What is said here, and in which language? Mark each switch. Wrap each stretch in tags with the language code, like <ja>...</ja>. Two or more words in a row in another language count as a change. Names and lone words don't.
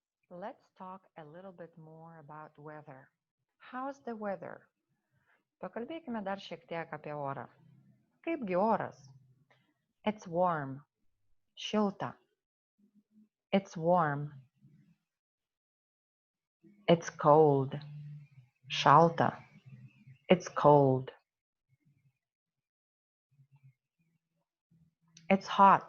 <en>Let's talk a little bit more about weather. How's the weather?</en> <lt>Pakalbėkime dar šiek tiek apie orą. Kaipgi oras?</lt> <en>It's warm. Šilta. It's warm. It's cold. Šalta. It's cold. It's hot.</en>